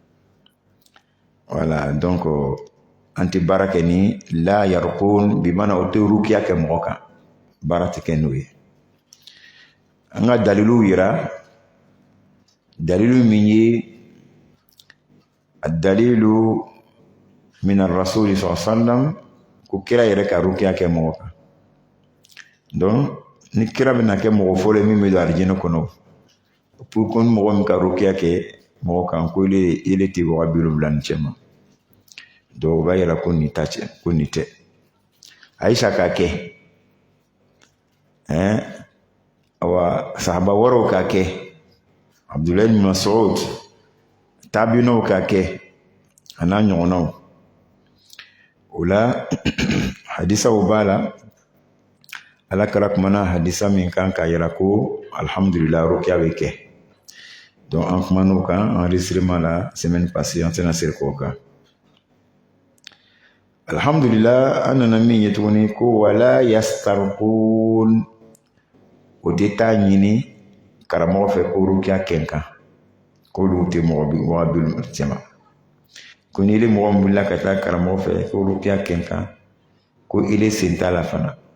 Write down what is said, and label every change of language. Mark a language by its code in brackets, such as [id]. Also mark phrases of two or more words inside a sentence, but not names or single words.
[fr] voilà donc [bm] an tɛ baara kɛ ni [ar] لا يرقون [bm] bi mana o tɛ rukiya kɛ mɔgɔ kan baara tɛ kɛ n'o ye an ka dalilu yira dalilu min ye [ar] الدليل من الرسول صلى الله عليه وسلم [bm] ko kira yɛrɛ ka rukiya kɛ mɔgɔ kan donc ni kira bɛna kɛ mɔgɔ fɔlɔ min bɛ don alijinɛ kɔnɔ [fr] pour que [bm] mɔgɔ min ka rukiya kɛ mɔgɔ kan ko ile tɛ waga 70 ni cɛ ma donc o b'a yira ko nin ta cɛ ko nin tɛ Aisha k'a kɛ awa sahaba wɛrɛw k'a kɛ Abdullah ibn Mas'ud tabiinaw k'a kɛ a n'a ɲɔgɔnnaw o la hadisaw b'a la ala kala kumana hadisa min kan k'a yira ko alhamdulillah rukiya bɛ kɛ donc an kuman'o kan enregistrement la [fr] semaine passée [bm] an tɛna se k'o kan alhamdulillah an nana min ye tuguni ko [ar] ولا يسترقون [bm] o tɛ taa ɲini karamɔgɔ fɛ ko rukiya kɛ n kan k'olu tɛ mɔgɔ bi cɛma ko ni ile mɔgɔ min wulila ka taa karamɔgɔ fɛ ko rukiya kɛ n kan ko ile sen t'a la fana